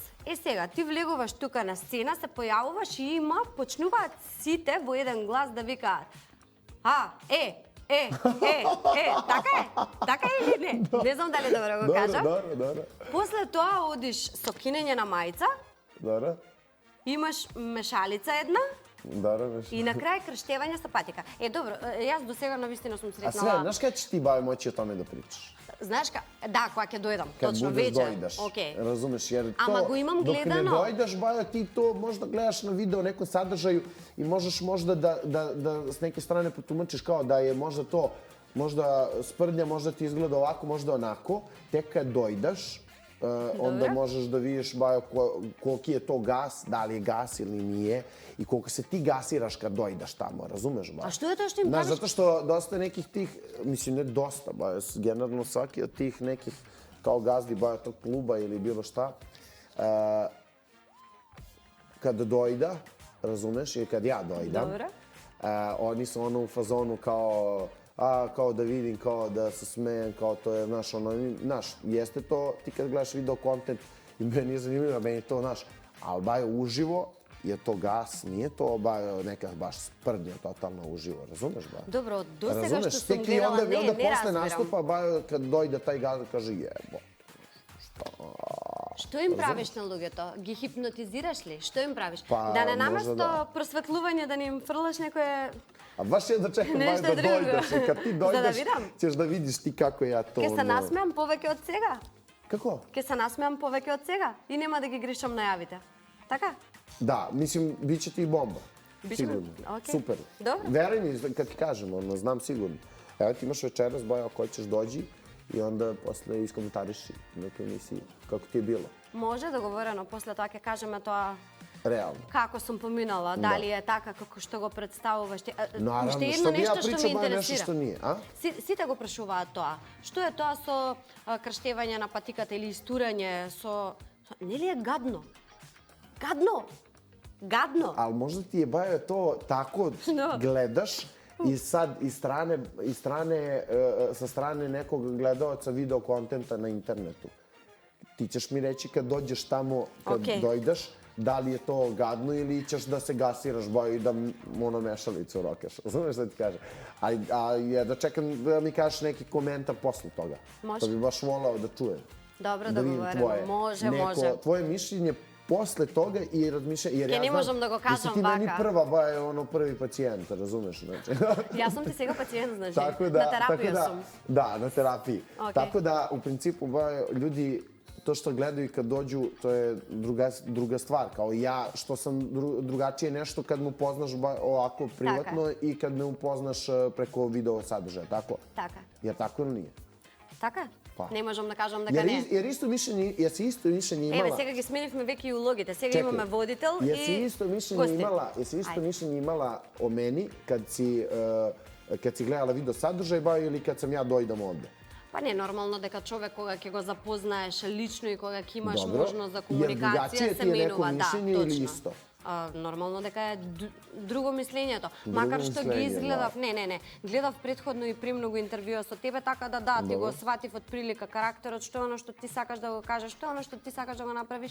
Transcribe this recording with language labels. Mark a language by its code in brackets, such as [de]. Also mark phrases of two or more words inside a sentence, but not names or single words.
[mk] Сега, ти влегуваш тука на сцена, се појавуваш и почнуваат сите во еден глас да викаат: така е или не? Не знам дали добро го кажам. Добро. После тоа одиш со кинење на мајца, Добро. имаш мешалица една Добро. и на крај крштевање со патика. Добро, јас до сега навистина сум [sr] А све, [mk] сретнала. знаеш кај ќе ти [sr] бај моći o tome da pričaš? [mk] Знаеш да, кога ќе дојдам, [sr] Kad [mk] точно [sr] budeš [mk] вече. [sr] dojdeš, [mk] Океј. [sr] razumeš, jer [mk] Ама [sr] to, [mk] го имам [sr] dok ne [mk] гледано. [sr] dojdeš, bajo, ti to možda gledaš na video, nekom sadržaju i možeš možda da s neke strane potumačiš kao da je možda to, možda sprdnja, možda ti izgleda ovako, možda onako, tek kad dojdeš, onda možeš da vidiš, bajo, koliki je to gas, da li je gas ili nije i koliko se ti gasiraš kad dojdeš tamo, razumeš, bajo? [mk] А што е тоа што им [sr] Znaš, [mk] кажеш? [sr] zato što dosta nekih tih, mislim ne dosta, generalno svaki od tih nekih kao gazdi tog kluba ili bilo šta, kad dojda, razumeš, ili kad ja dojdam, Dobro. oni su ono u fazonu kao da vidim, kao da se smejem, kao to je, znaš, jeste to, ti kad gledaš video kontent i meni je zanimljivo, meni je to, znaš, ali bajo uživo, je to gas, nije to neka baš sprdnja totalno uživo, razumeš ba? [mk] Добро, до сега што [sr] Razumeš, [mk] сум [sr] tek i [mk] гледала, [sr] onda [mk] не [sr] posle [mk] разбирам. [sr] nastupa, kad dojde taj gaz, kaže jebo, šta, [mk] Што им правиш на луѓето? Ги хипнотизираш ли? Што им правиш? Па, Да не [sr] можда [mk] наместо да. просветлување да ни им фрлаш некое... [sr] A baš je da čekam Nešto da drugo. dojdeš. I kad ti [mk] За да [sr] dojdeš, [mk] видам. [sr] ćeš da vidiš ti kako ja to... [mk] Ке се насмеам повеќе од сега. [sr] Kako? [mk] Ке се насмеам повеќе од сега. И нема да ги грешам најавите. Така? [sr] Da, mislim, bit će ti bomba. Biće mi- Sigurno. okej. Super. Dobro. Veruj mi, kad ti kažem, znam sigurno. Evo ti imaš večeras, Boja, ako hoćeš dođi i onda posle iskomentariši na toj emisiji kako ti je bilo. [mk] Може договорено, после тоа ќе кажеме тоа [sr] Realno. [mk] како сум поминала, дали е така како што го представуваш ти. [sr] Naravno, [mk] Уште [sr] što [mk] едно [sr] bi ja [mk] нешто што ме [sr] pričao, ba nešto [mk] интересира. [sr] što nije, a? [mk] Сите го прашуваат тоа. Што е тоа со крштевање на патиката или истурање нели е гадно? Гадно! Гадно! [sr] Ali možda ti je, Bajo, to tako No. gledaš i sad sa strane nekog gledaoca video kontenta na internetu. Ti ćeš mi reći kad dođeš tamo, kad Okej. dojdeš, da li je to gadno ili ćeš da se gasiraš, Bajo, i da mešalicu rokeš. Razumeš šta ti kažem? A ja da čekam da mi kažeš neki komentar posle toga. Može. To bi baš volao da čujem. Dobro, Da vidim [mk] договорено. [sr] tvoje. [mk] Може, може. [sr] Tvoje mišljenje posle toga i razmišljanje. Jer [mk] Ке [sr] ja [mk] не [sr] znam [mk] можам да го [sr] da si [mk] кажам [sr] ti meni [mk] вака. [sr] prva, Bajo, prvi pacijent, razumeš? Znači. [mk] Јас сум ти сега пациент, значи. [sr] Tako [mk] На [sr] da, [mk] терапија сум. [sr] Da, na terapiji. Ok. Tako da, u principu, ljudi, to što gledaju i kad dođu, to je druga stvar. Kao ja, što sam drugačije nešto kad me upoznaš ovako privatno i kad me upoznaš preko video sadržaja, tako? [mk] Така. [sr] Jer tako ili nije? [mk] Така? [sr] Pa. [mk] Не можам да кажам дека не. [sr] Jer jesi isto mišljenje imala... [mk] Еве, сега ги сменивме веќе и улогите. Сега [sr] Čekaj, [mk] имаме водител [sr] jesi [mk] и [sr] isto mišljenje [mk] гости. [sr] Jesi isto [mk] Ајде. [sr] mišljenje imala o meni kad si gledala video sadržaj, Bajo, ili kad sam ja dojdam ovde? [mk] Па не, нормално дека човек кога ќе го запознаеш лично и кога ќе имаш Добро. можност за [sr] Јер [mk] комуникација другачие се [sr] ти е неко [mk] менува, да, [sr] мишљење или [mk] точно. [sr] исто? [mk] Нормално дека е друго мислењето. Макар што ги мислење, изгледав, не, гледав претходно и премногу интервјуа со тебе, така да, ти го сватив од прилика карактерот, што е оно што ти сакаш да го кажеш, што е оно што ти сакаш да го направиш.